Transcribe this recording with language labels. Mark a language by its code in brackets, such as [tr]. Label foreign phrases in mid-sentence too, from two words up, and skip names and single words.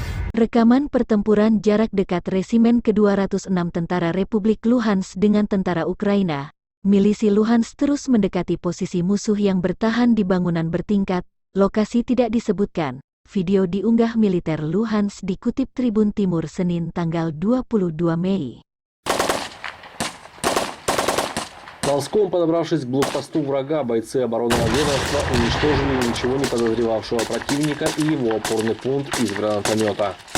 [id] Rekaman pertempuran jarak dekat Resimen ke-206 Tentara Republik Luhansk dengan tentara Ukraina. Milisi Luhansk terus mendekati posisi musuh yang bertahan di bangunan bertingkat, lokasi tidak disebutkan. Video diunggah militer Luhansk dikutip Tribun Timur Senin tanggal 22 Mei. [ru] Ползком подобравшись к блокпосту врага, бойцы оборонного ведомства уничтожили ничего не подозревавшего противника и его опорный пункт из гранатомета.